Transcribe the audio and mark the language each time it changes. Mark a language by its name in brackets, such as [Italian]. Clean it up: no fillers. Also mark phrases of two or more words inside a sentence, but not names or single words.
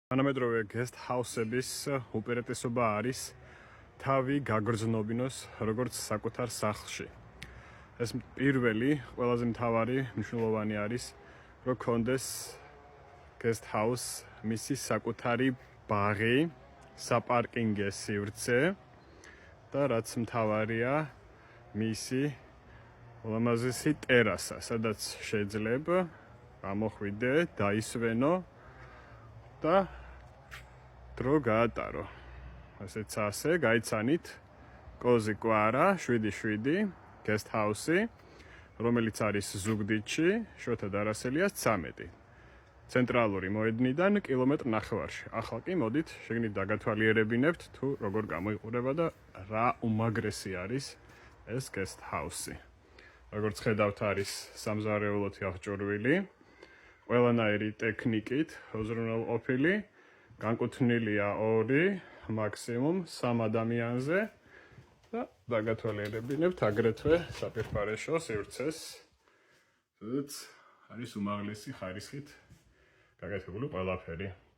[Georgian] თანამედროვე [English] guest house- [Georgian] ების უპირატესობა არის თავი გაგრძნობინოს როგორც საკუთარ სახლში. ეს პირველი, ყველაზე მთავარი მნიშვნელოვანი არის, რომ კონდეს [English] guest house [Georgian] მისი საკუთარი ბაღი, საპარკინგე სივრცე და რაც მთავარია, მისი ულამაზესი ტერასა, სადაც შეიძლება გამოხვიდე, დაისვენო და დრო გაატარო. ასეც ასე, გაიცანით კოზი კვარა 7-7 [English] guest house- [Georgian] ი, რომელიც არის ზუგდიდში, შოთა დარასელიას 13. ცენტრალური მოედნიდან კილომეტრ ნახევარში. ახლა კი მოდით, შეგნით დაგათვალიერებინებთ თუ როგორ გამოიყურება და რა უმაგრესი არის ეს [English] guest house- [Georgian] ი. როგორც ხედავთ, არის სამზარეულოდ აღჭურვილი, ყველანაირი ტექნიკით, უზრუნველყოფილი, განკუთვნილია 2, მაქსიმუმ 3 ადამიანზე და დაგათვალიერებინებთ აგრეთვე საპირფარეშო სივრცეს, სადაც არის უმაღლესი ხარისხით გაკეთებული ყველაფერი.